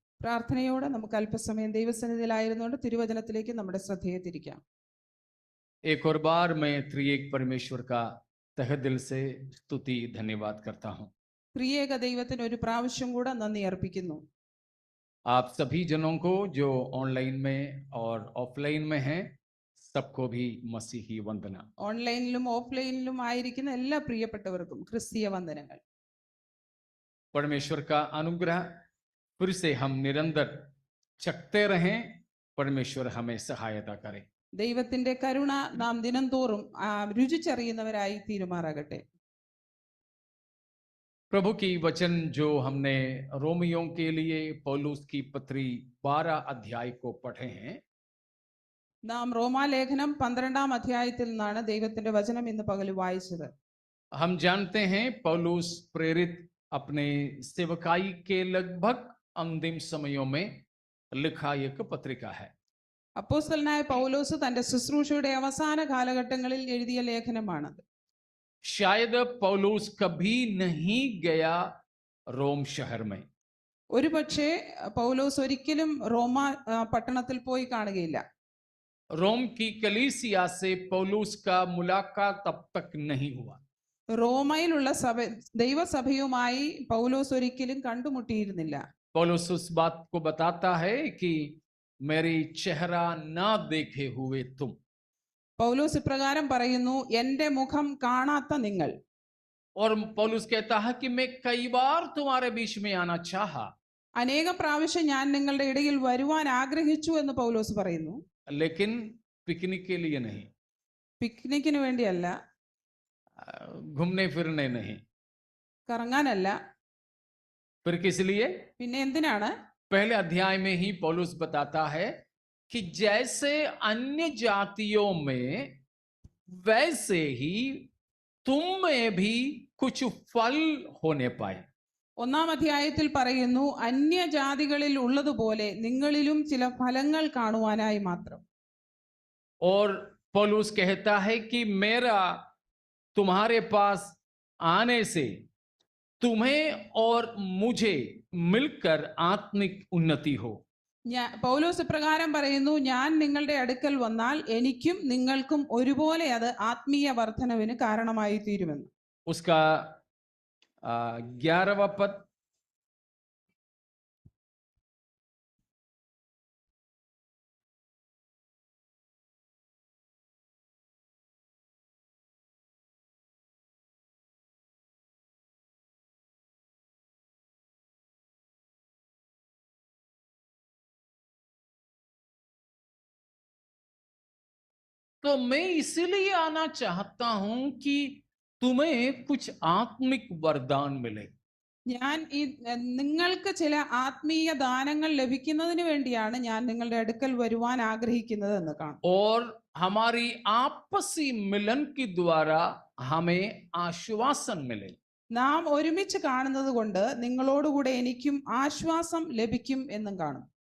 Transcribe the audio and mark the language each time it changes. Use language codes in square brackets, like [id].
[ml] പ്രാർത്ഥനയോടെ നമുക്ക് അല്പസമയം ദൈവസന്നിധിയിലായിരുന്നുകൊണ്ട് തിരുവചനത്തിലേക്ക് നമ്മുടെ ശ്രദ്ധയെ തിരിക്കാം. [hi] एक और बार मैं त्रिएक परमेश्वर का तहे दिल से स्तुति धन्यवाद करता हूं. [ml] ത്രിയേക ദൈവത്തിന് ഒരു പ്രാവശ്യം കൂടെ നന്ദി അർപ്പിക്കുന്നു. [hi] आप सभी जनों को जो ऑनलाइन में और ऑफलाइन में हैं सबको भी मसीही वंदना. [ml] ഓൺലൈനിലും ഓഫ്ലൈനിലും ആയിരിക്കുന്ന എല്ലാ പ്രിയപ്പെട്ടവർക്കും ക്രിസ്തീയ വന്ദനങ്ങൾ. [hi] परमेश्वर का अनुग्रह फिर से हम निरंतर चखते रहें. परमेश्वर हमें सहायता करे. [ml] ദൈവത്തിന്റെ കരുണ നാം ദിനംതോറും രുചിച്ചറിയുന്നവരായി തീരുമാറാകട്ടെ. [hi] प्रभु की वचन जो हमने रोमियों के लिए पौलुस की पत्री 12 अध्याय को पढ़े हैं. [ml] നാം റോമാലേഖനം 12-ാം അധ്യായത്തിൽ നിന്നാണ് ദൈവത്തിന്റെ വചനം ഇന്ന് പകൽ വായിച്ചത്. [hi] हम जानते हैं पौलुस प्रेरित अपने सेवकाई के लगभग अंतिम समयों में लिखा एक पत्रिका है. [ml] അപ്പോസ്തലനായ പൗലോസ് തന്റെ ശുശ്രൂഷയുടെ അവസാന കാലഘട്ടങ്ങളിൽ എഴുതിയ ലേഖനമാണത്. [hi] शायद पौलुस कभी नहीं गया रोम शहर में. [ml] ഒരുപക്ഷെ പൗലോസ് ഒരിക്കലും റോമ പട്ടണത്തിൽ പോയി കാണുകയില്ല. [hi] रोम की कलीसिया से पौलुस का मुलाकात तब तक नहीं हुआ. [ml] റോമയിലുള്ള ദൈവസഭയുമായി പൗലോസ് ഒരിക്കലും കണ്ടുമുട്ടിയിരുന്നില്ല. [hi] पौलुस उस बात को बताता है कि मेरी चेहरा ना देखे हुए तुम. [ml] പൗലോസ് ഇപ്രകാരം പറയുന്നു, എന്റെ മുഖം കാണാത്ത നിങ്ങൾ. [hi] और पौलुस कहता है कि मैं कई बार तुम्हारे बीच में आना चाहा. [ml] അനേക പ്രാവശ്യം ഞാൻ നിങ്ങളുടെ ഇടയിൽ വരുവാൻ ആഗ്രഹിച്ചു എന്ന് പൗലോസ് പറയുന്നു. [hi] लेकिन पिकनिक के लिए नहीं, [ml] പിക്നിക്കിന് വേണ്ടിയല്ല, [hi] घूमने फिरने नहीं. [ml] കറങ്ങാനല്ല. [hi] फिर किस लिए? [ml] പിന്നെ എന്തിനാണ്? [hi] पहले अध्याय में ही पौलुस बताता है कि जैसे अन्य जातियों में वैसे ही तुम में भी कुछ फल होने पाए. [ml] 1-ാം അധ്യായത്തിൽ പറയുന്നു, അന്യജാതികളിൽ ഉള്ളതുപോലെ നിങ്ങളിലും ചില ഫലങ്ങൾ കാണുവാനായി മാത്രം. [hi] और पौलुस कहता है कि मेरा तुम्हारे पास आने से तुम्हें और मुझे मिलकर आत्मिक उन्नति हो. [ml] പൗലോസ് പ്രകാരം പറയുന്നു, ഞാൻ നിങ്ങളുടെ അടുക്കൽ വന്നാൽ എനിക്കും നിങ്ങൾക്കും ഒരുപോലെ അത് ആത്മീയ വർധനവിന് കാരണമായി തീരുമെന്ന്. [hi] उसका 11वां पद. तो मैं इसीलिए आना चाहता हूं कि तुम्हें कुछ आत्मिक वरदान मिले. [ml] ഞാൻ നിങ്ങൾക്ക് ചില ആത്മീയ ദാനങ്ങൾ ലഭിക്കുന്നതിന് വേണ്ടിയാണ് ഞാൻ നിങ്ങളുടെ അടുക്കൽ വരുവാൻ ആഗ്രഹിക്കുന്നത് എന്ന് കാണും. [hi] और हमारी आपसी मिलन के द्वारा हमें आश्वासन मिले. [ml] നാം ഒരുമിച്ച് കാണുന്നത് കൊണ്ട് നിങ്ങളോടുകൂടെ എനിക്കും ആശ്വാസം ലഭിക്കും എന്നും കാണും.